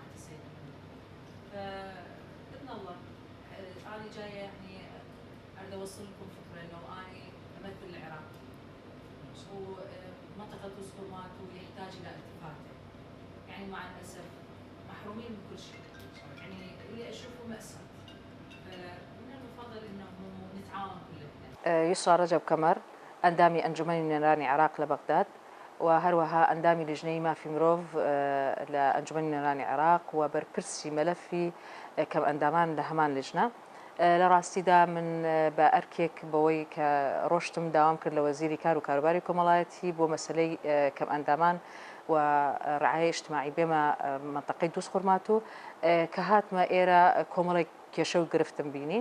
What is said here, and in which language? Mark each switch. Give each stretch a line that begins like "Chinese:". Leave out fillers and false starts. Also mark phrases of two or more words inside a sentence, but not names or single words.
Arabic: فبإذن الله أنا جاية يعني أريد أوصل لكم فكرة إنه أنا أمثل العراق ومنطقة دوسكورماتو يحتاج إلى التفاتة، يعني مع الأسف محرومين من كل شيء، يعني اللي أشوفه مأساة، فمن المفضل إنه نتعاون كلنا.
Central Kurdish: يسرى رجب كمر ئەندامی ئەنجومەنی نێرانی عێراق لە بەغداد و هەروەها ئەندامی لیژنەی مافی مرۆڤ لە ئەنجومەنی نێرانی عێراق و بەرپرسی مەلەفی کەم ئەندامان لە هەمان لیژنە. لە ڕاستیدا من بە ئەرکێک بەوەی کە ڕۆشتم داوام کرد لە وەزیری کار و کاروباری کۆمەڵایەتی بۆ مەسلەی کەم ئەندامان و
Arabic: ڕعایە اجتماعی
Central Kurdish: بێمە منطقەی دووسخورماتۆ کە هاتمە ئێرە کۆمەڵێک کێشە و گرفتم بینی.